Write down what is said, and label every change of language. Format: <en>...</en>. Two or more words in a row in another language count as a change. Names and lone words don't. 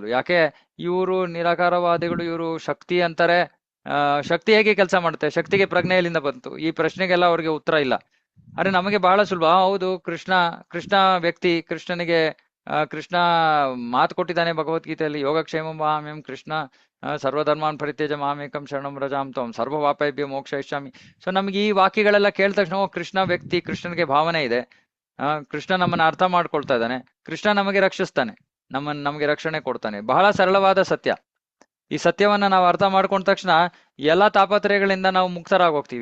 <kn>ಯಾಕೆ ಇವರು ನಿರಾಕಾರವಾದಿಗಳು, ಇವರು ಶಕ್ತಿ ಅಂತಾರೆ. ಶಕ್ತಿ ಹೇಗೆ ಕೆಲಸ ಮಾಡುತ್ತೆ, ಶಕ್ತಿಗೆ ಪ್ರಜ್ಞೆಯಲ್ಲಿಂದ ಬಂತು, ಈ ಪ್ರಶ್ನೆಗೆಲ್ಲ ಅವ್ರಿಗೆ ಉತ್ತರ ಇಲ್ಲ. ಆದ್ರೆ ನಮಗೆ ಬಹಳ ಸುಲಭ, ಹೌದು ಕೃಷ್ಣ ವ್ಯಕ್ತಿ, ಕೃಷ್ಣ ಮಾತು ಕೊಟ್ಟಿದ್ದಾನೆ ಭಗವದ್ಗೀತೆಯಲ್ಲಿ,</kn> <sa>ಯೋಗಕ್ಷೇಮ ಮಾಮ್ಯಂ ಕೃಷ್ಣ ಸರ್ವಧರ್ಮಾನ್ ಪರಿತ್ಯಜ ಮಾಮೇಕಂ ಶರಣಂ ರಜಾಂ ತ್ವಂ ಸರ್ವಪಾಪೇಭ್ಯೋ ಮೋಕ್ಷಯಿಷ್ಯಾಮಿ.</sa> <kn>ಸೊ ನಮ್ಗೆ ಈ ವಾಕ್ಯಗಳೆಲ್ಲ ಕೇಳಿದ ತಕ್ಷಣ ಕೃಷ್ಣ ವ್ಯಕ್ತಿ, ಕೃಷ್ಣನಿಗೆ ಭಾವನೆ ಇದೆ, ಕೃಷ್ಣ ನಮ್ಮನ್ನ ಅರ್ಥ ಮಾಡ್ಕೊಳ್ತಾ ಇದ್ದಾನೆ, ಕೃಷ್ಣ ನಮಗೆ ರಕ್ಷಿಸ್ತಾನೆ, ನಮಗೆ ರಕ್ಷಣೆ ಕೊಡ್ತಾನೆ. ಬಹಳ ಸರಳವಾದ ಸತ್ಯ. ಈ ಸತ್ಯವನ್ನ ನಾವು ಅರ್ಥ ಮಾಡ್ಕೊಂಡ ತಕ್ಷಣ ಎಲ್ಲಾ ತಾಪತ್ರಯಗಳಿಂದ ನಾವು ಮುಕ್ತರಾಗೋಗ್ತೀವಿ.</kn>